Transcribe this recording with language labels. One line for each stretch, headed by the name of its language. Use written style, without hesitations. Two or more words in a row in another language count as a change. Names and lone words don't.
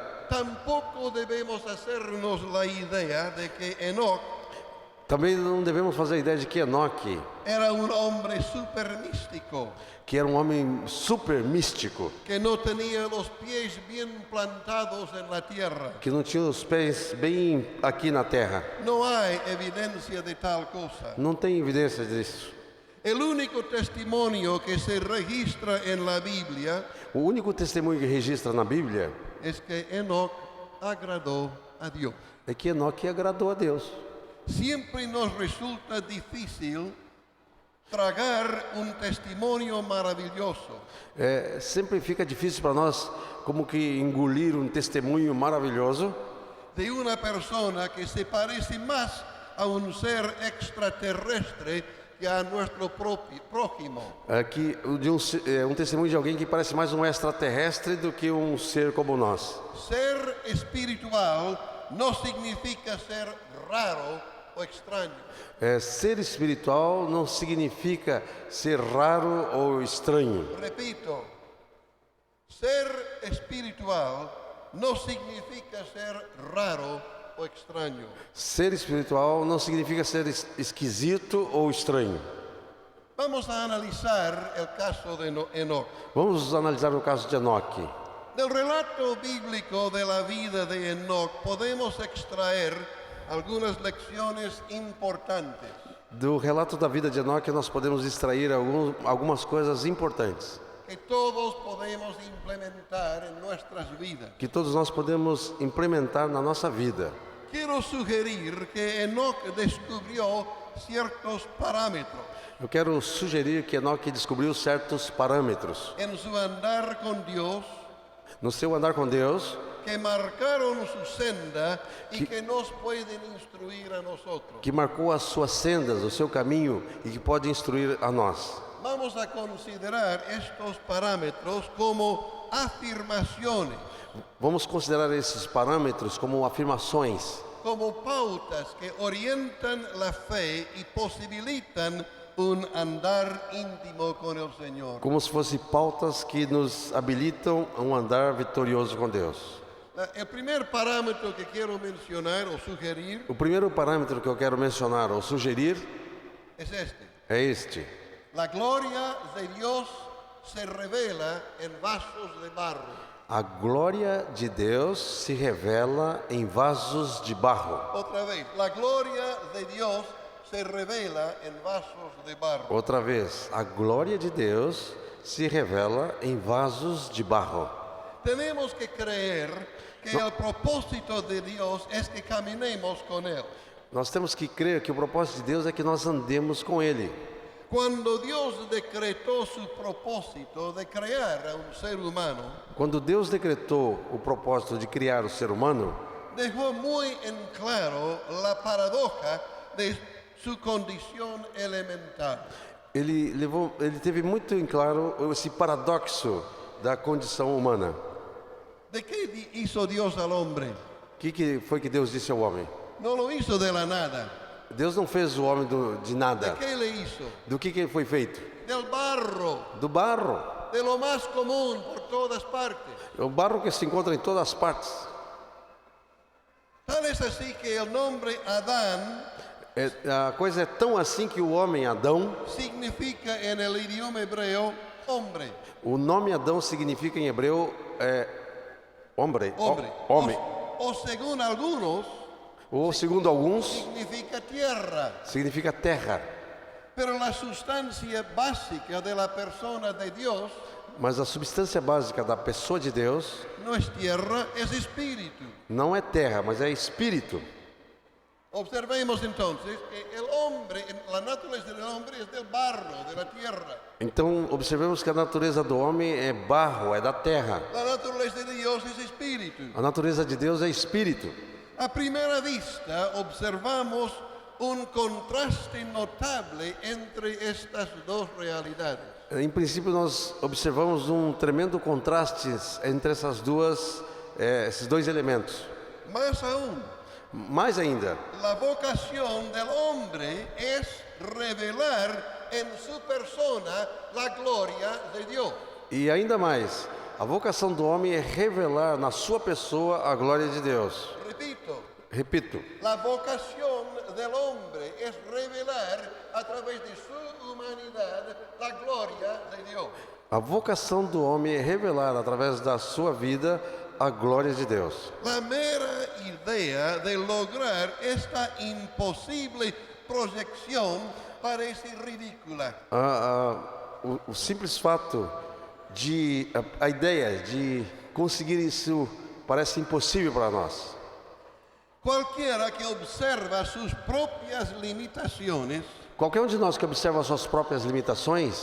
Spanish: tampoco debemos hacernos la idea de que Enoc
Portuguese: Também não devemos fazer a ideia de que Enoque,
Spanish: era un hombre super místico,
Portuguese: que era um homem super místico,
Spanish: que no tenía los pies bien plantados en la tierra.
Portuguese: que não tinha os pés bem aqui na terra.
Spanish: No hay evidencia de tal cosa.
Portuguese: Não tem evidência disso.
Spanish: El único testimonio que se registra en la Biblia
Portuguese: O único testemunho que registra na Bíblia
Spanish: es que Enoc agradó a Dios.
Portuguese: é que Enoque agradou a Deus.
Spanish: Siempre nos resulta difícil tragar un testimonio maravilloso.
Portuguese: Sempre fica difícil para nós como que engolir um testemunho maravilhoso
Spanish: De una persona que se parece más a un ser extraterrestre que a nuestro prójimo.
Portuguese: um testemunho de alguém que parece mais um extraterrestre do que um ser como nós.
Spanish: Ser espiritual no significa ser raro o extraño.
Portuguese: Ser espiritual não significa ser raro ou estranho.
Spanish: Repito, ser espiritual no significa ser raro o extraño.
Portuguese: Ser espiritual não significa ser esquisito ou estranho.
Spanish: Vamos a analizar el caso de Enoc.
Portuguese: Vamos analisar o caso de Enoque.
Spanish: Del relato bíblico de la vida de Enoc podemos extraer algunas lecciones importantes.
Portuguese: Do relato da vida de Enoque nós podemos extrair algumas coisas importantes
Spanish: Que todos podemos implementar en nuestras vidas.
Portuguese: que todos nós podemos implementar na nossa vida.
Spanish: Quiero sugerir que Enoc descubrió ciertos parámetros
Portuguese: Eu quero sugerir que Enoque descobriu certos parâmetros
Spanish: en su andar con Dios
Portuguese: no seu andar com Deus
Spanish: que marcaron su senda y que nos pueden instruir a nosotros.
Portuguese: que marcou as suas sendas, o seu caminho e que pode instruir a nós.
Spanish: Vamos a considerar estos parámetros como afirmaciones,
Portuguese: Vamos considerar esses parâmetros como afirmações,
Spanish: como pautas que orientan la fe y posibilitan un andar íntimo con el Señor.
Portuguese: como se fossem pautas que nos habilitam a um andar vitorioso com Deus.
Spanish: El primer parámetro que quiero mencionar o sugerir
Portuguese: O primeiro parâmetro que eu quero mencionar ou sugerir
Spanish: es este.
Portuguese: é este.
Spanish: La gloria de Dios se revela en vasos de barro.
Portuguese: A glória de Deus se revela em vasos de barro.
Spanish: Otra vez, la gloria de Dios se revela en vasos de barro.
Portuguese: Outra vez, a glória de Deus se revela em vasos de barro.
Spanish: Tenemos que creer que el propósito de Dios es que caminemos con Él.
Portuguese: Nós temos que crer que o propósito de Deus é que nós andemos com Ele.
Spanish: Cuando Dios decretó su propósito de crear a un ser humano,
Portuguese: Quando Deus decretou o propósito de criar o ser humano,
Spanish: dejó muy en claro la paradoja de su condición elemental.
Portuguese: ele teve muito em claro esse paradoxo da condição humana.
Spanish: ¿De qué hizo Dios al hombre?
Portuguese: O que foi que Deus disse ao homem?
Spanish: No lo hizo de la nada.
Portuguese: Deus não fez o homem de
Spanish: ¿De
Portuguese: nada.
Spanish: qué le hizo?
Portuguese: Do que ele foi feito?
Spanish: Del barro,
Portuguese: Do barro.
Spanish: de lo más común por todas partes.
Portuguese: O barro que se encontra em todas as partes.
Spanish: Tal es así que el nombre Adán
Portuguese: A coisa é tão assim que o homem Adão,
Spanish: significa en el idioma hebreo hombre.
Portuguese: o nome Adão significa em hebreu homem.
Spanish: Hombre.
Portuguese: Homem.
Spanish: O según algunos,
Portuguese: Ou segundo alguns,
Spanish: significa tierra.
Portuguese: significa terra.
Spanish: Pero la sustancia básica de la persona de Dios
Portuguese: Mas a substância básica da pessoa de Deus
Spanish: no es tierra, es espíritu.
Portuguese: não é terra, mas é espírito.
Spanish: Observemos entonces que el hombre, la naturaleza del hombre es del barro, de la tierra.
Portuguese: Então, observemos que a natureza do homem é barro, é da terra.
Spanish: La naturaleza de Dios es espíritu.
Portuguese: A natureza de Deus é espírito.
Spanish: A primera vista observamos un contraste notable entre estas dos realidades.
Portuguese: Em princípio, nós observamos um tremendo contraste entre esses dois elementos.
Spanish: Más aún,
Portuguese: Mais ainda,
Spanish: la vocación del hombre es revelar en su persona la gloria de Dios.
Portuguese: e ainda mais, a vocação do homem é revelar na sua pessoa a glória de Deus.
Spanish: Repito,
Portuguese: Repito,
Spanish: la vocación del hombre es revelar a través de su humanidad la gloria de Dios.
Portuguese: A vocação do homem é revelar através da sua vida a glória de Deus.
Spanish: La mera idea de lograr esta imposible proyección parece ridícula.
Portuguese: O simples fato de a ideia de conseguir isso parece impossível para nós.
Spanish: Cualquiera que observa sus propias limitaciones
Portuguese: Qualquer um de nós que observa as suas próprias limitações